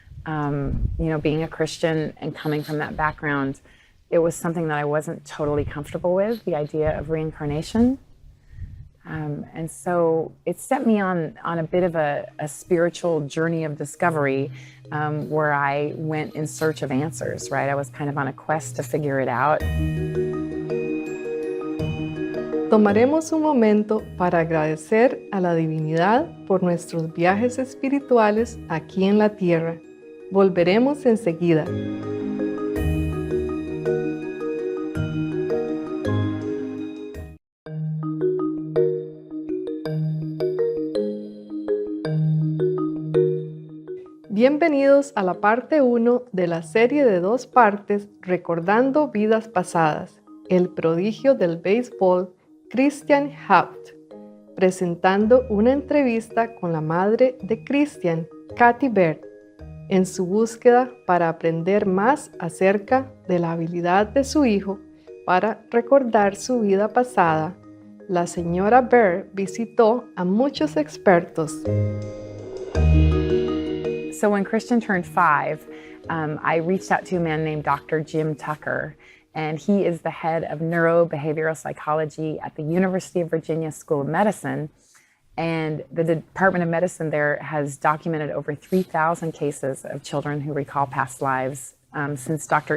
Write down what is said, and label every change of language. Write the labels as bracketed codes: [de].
[en] Being a Christian and coming from that background, it was something that I wasn't totally comfortable with, the idea of reincarnation. And so it set me on a bit of a spiritual journey of discovery, where I went in search of answers, right? I was kind of on a quest to figure it out. [es] Tomaremos un momento para agradecer a la divinidad por nuestros viajes espirituales aquí en la tierra. Volveremos enseguida. Bienvenidos a la parte 1 de la serie de 2 partes Recordando Vidas Pasadas, el prodigio del béisbol Christian Haupt, presentando una entrevista con la madre de Christian, Kathy Baird, en su búsqueda para aprender más acerca de la habilidad de su hijo para recordar su vida pasada. La señora Baird visitó a muchos expertos. [en] So when Christian turned 5, I reached out to a man named Dr. Jim Tucker, and he is the head of neurobehavioral psychology at the University of Virginia School of Medicine. And the Department of Medicine there has documented over 3,000 cases of children who recall past lives since Dr.